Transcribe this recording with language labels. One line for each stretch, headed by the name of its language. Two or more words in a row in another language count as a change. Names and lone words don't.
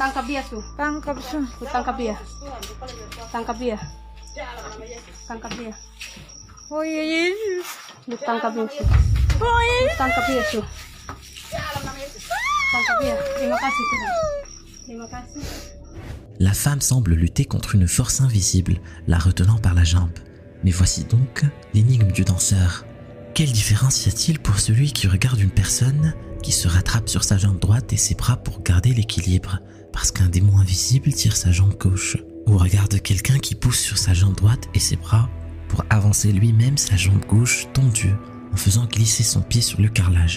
Kupang Malay: Tangkap dia tuh. Tangkap su. Lu tangkap dia. Tangkap dia. Tangkap dia. Oh ya Yesus. Lu tangkap dia tuh. Oh Yesus. Tangkap dia tuh. Tangkap dia. Terima kasih Tuhan. Terima kasih.
French: La femme semble lutter contre une force invisible, la retenant par la jambe. Mais voici donc l'énigme du danseur. Quelle différence y a-t-il pour celui qui regarde une personne qui se rattrape sur sa jambe droite et ses bras pour garder l'équilibre, parce qu'un démon invisible tire sa jambe gauche, ou regarde quelqu'un qui pousse sur sa jambe droite et ses bras pour avancer lui-même sa jambe gauche tendue en faisant glisser son pied sur le carrelage.